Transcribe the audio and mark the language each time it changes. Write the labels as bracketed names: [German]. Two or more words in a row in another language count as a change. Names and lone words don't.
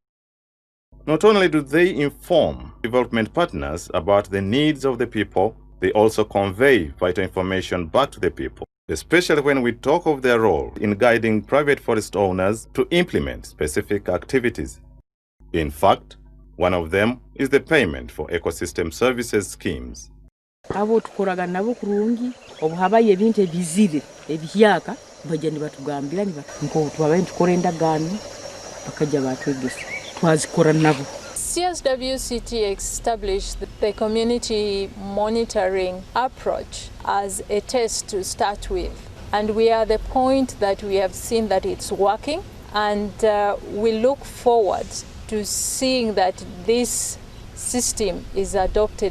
[English] Not only do they inform development partners about the needs of the people, they also convey vital information back to the people, especially when we talk of their role in guiding private forest owners to implement specific activities. In fact, one of them is the payment for ecosystem services schemes. [Tooro] Abo tukoraga nabo kurungi obuhabaye ebintu ebizire ebyaka bagende batugambira nko twabaye tukorenda gano bakajja batwegesa twazikora nabo. [English] CSWCT established the community monitoring approach as a test to start with. And we are at the point that we have seen that it's working, and we look forward to seeing that this system is adopted.